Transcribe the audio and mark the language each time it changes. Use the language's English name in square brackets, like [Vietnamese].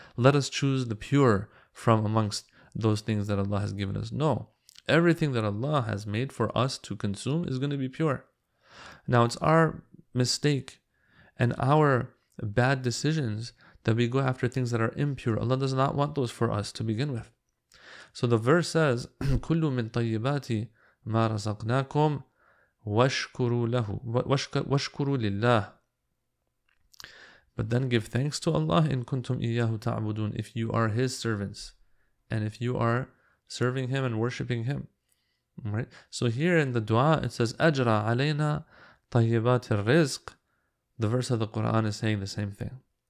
[English] Let us choose the pure from amongst those things that Allah has given us. No. Everything that Allah has made for us to consume is going to be pure. Now, it's our mistake and our bad decisions that we go after things that are impure. Allah does not want those for us to begin with. So the verse says, [Arabic] كُلُّ مِن طَيِّبَاتِ مَا رَزَقْنَاكُمْ وَاشْكُرُوا لَهُ وَاشْكُرُوا لِلَّهِ. [English] But then give thanks to Allah [Arabic] in kuntum iyyahu ta'budun, [English] if you are His servants and if you are serving Him and worshipping Him. Right? So here in the dua it says, [Arabic] أَجْرَى عَلَيْنَا طَيِّبَاتِ الرِّزْقِ [English] The verse of the Quran is saying the same thing.